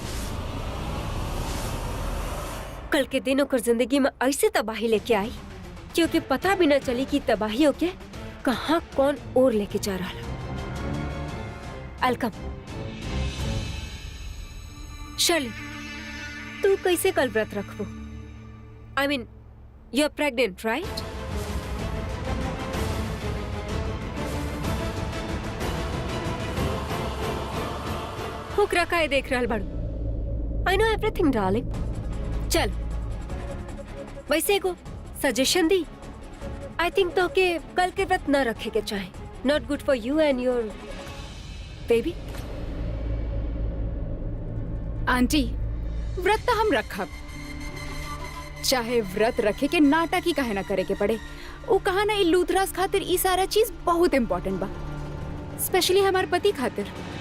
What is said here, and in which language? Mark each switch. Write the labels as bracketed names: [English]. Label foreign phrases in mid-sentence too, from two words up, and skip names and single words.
[Bhojpuri] कल के दिन ओकर जिंदगी में ऐसे तबाही लेके आई क्योंकि पता भी न चली कि तबाही होके कहाँ कौन और लेके जा रहा। अलकम शर्ली, तू कैसे कल व्रत रखबो? [English] I mean you are pregnant right? [Bhojpuri] हुक्रा काहे देख रहल बाड़ू? [English] I know everything darling. [Bhojpuri] चल वैसे को सजेशन दी। [English] I think [Bhojpuri] तो के कल के व्रत न रखे के चाहे, [English] not good for you and your baby. [Bhojpuri] आंटी व्रत तो हम रखब, चाहे व्रत रखे के नाटक ही काहे ना करे के पड़े। वो कहा ना लूथरास खातिर ई सारा चीज बहुत इम्पोर्टेंट बा, स्पेशली हमार पति खातिर।